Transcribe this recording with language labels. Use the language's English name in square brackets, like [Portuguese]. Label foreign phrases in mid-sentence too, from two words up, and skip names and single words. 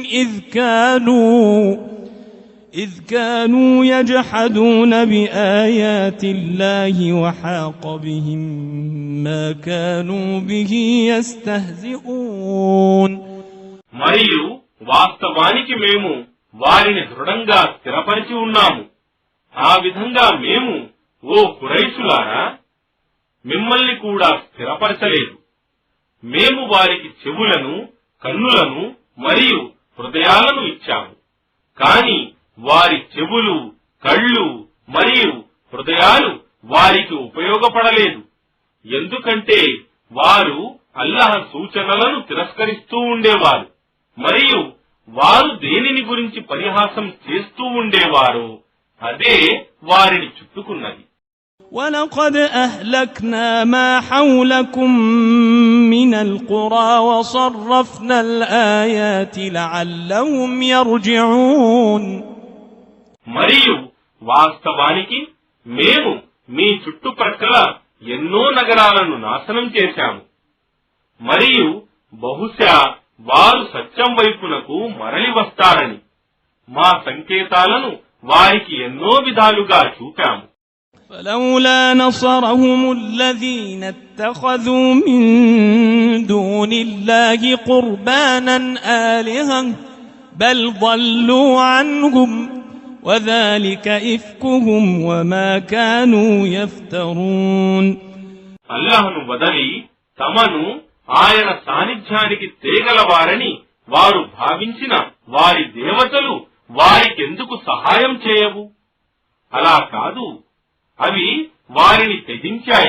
[Arabic] إذ كانوا يجحدون بآيات الله وحاق بهم ما كانوا به يستهزئون. [Telugu] మరియు వాస్తవానికి మేము వారిని దృఢంగా స్థిరపరిచి ఉన్నాము. ఆ విధంగా మేము, ఓ ఖురైషులారా, మిమ్మల్ని కూడా స్థిరపరచలేదు. మేము వారికి చెవులను, కన్నులను మరియు హృదయాలను ఇచ్చాము. కాని వారి చెవులు, కళ్ళు మరియు హృదయాలు వారికి ఉపయోగపడలేదు. ఎందుకంటే వారు అల్లాహ్ సూచనలను తిరస్కరిస్తూ ఉండేవారు మరియు వారు దేనిని గురించి పరిహాసం చేస్తూ ఉండేవారో అదే వారిని చుట్టుకున్నది. [Arabic] وَلَقَدْ أَهْلَكْنَا مَا حَوْلَكُمْ مِنَ الْقُرَى وَصَرَّفْنَا الْآيَاتِ لَعَلَّهُمْ يَرْجِعُونَ. [Telugu] మరియు వాస్తవానికి మేము మీ చుట్టుప్రక్కల ఎన్నో నగరాలను నాశనం చేశాము. మరియు బహుశా వారు సత్యం వైపునకు మరలి వస్తారని మా సంకేతాలను వారికి ఎన్నో విధాలుగా చూపాము. [Arabic] فلولا نصرهم الذين اتخذوا من دون الله قربانا آلهة بل ضلوا عنهم وذلك إفكهم وما كانوا يفترون. [Telugu] అల్లాహ్ను వదలి తమను ఆయన సాన్నిధ్యానికి తేగలవారని వారు భావించిన వారి దేవతలు వారికెందుకు సహాయం చేయవు? అలా కాదు, అవి వారిని త్యజించాయి.